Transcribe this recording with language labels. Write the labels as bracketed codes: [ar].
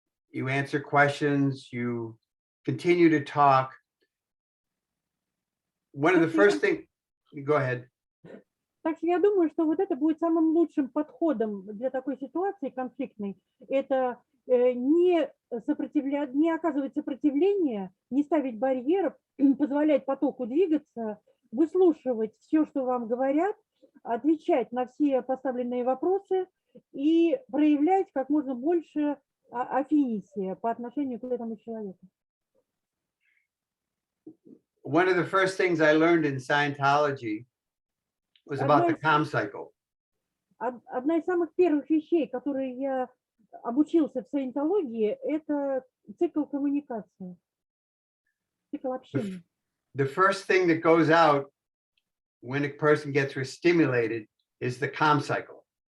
[en] You answer questions, you continue to talk. One of the first things, go ahead. [ru] Так что я думаю, что вот это будет самым лучшим подходом для такой ситуации конфликтной. Это не оказывать сопротивление, не ставить барьеров, позволять потоку двигаться, выслушивать все, что вам говорят, отвечать на все поставленные вопросы и проявлять как можно больше affinity по отношению к этому человеку. [en] One of the first things I learned in Scientology was about the calm cycle. [ru] Одна из самых первых вещей, которые я обучился в саентологии, это цикл коммуникации, цикл общения. [en] The first thing that goes out when a person gets stimulated is the calm cycle.